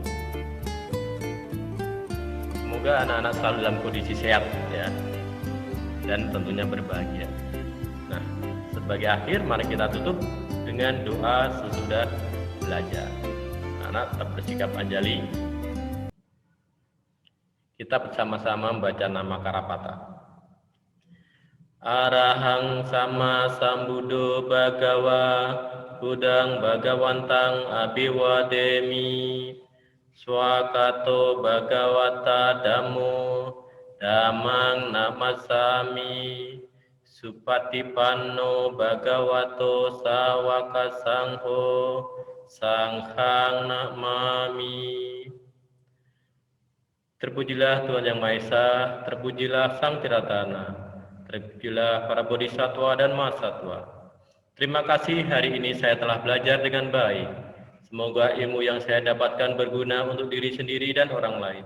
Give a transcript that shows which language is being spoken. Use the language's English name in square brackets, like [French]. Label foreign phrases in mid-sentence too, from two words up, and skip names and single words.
[Indonesian] Semoga anak-anak selalu dalam kondisi sehat ya, dan tentunya berbahagia. Nah, sebagai akhir mari kita tutup dengan doa sesudah belajar. Anak tetap bersikap anjali. Kita bersama-sama membaca nama Karapata. [Pali] Arahang sama sambuddho bhagawa Buddhang bhagawantang abiwademi. Swakato bhagavata dhammo dhammang namasami. Supatipanno bhagavato sawaka sangho sanghang namami. [Indonesian] Terpujilah Tuhan Yang Maha Esa, terpujilah Sang Tiratana, terpujilah para bodhisatwa dan mahasatwa. Terima kasih hari ini saya telah belajar dengan baik. Semoga ilmu yang saya dapatkan berguna untuk diri sendiri dan orang lain.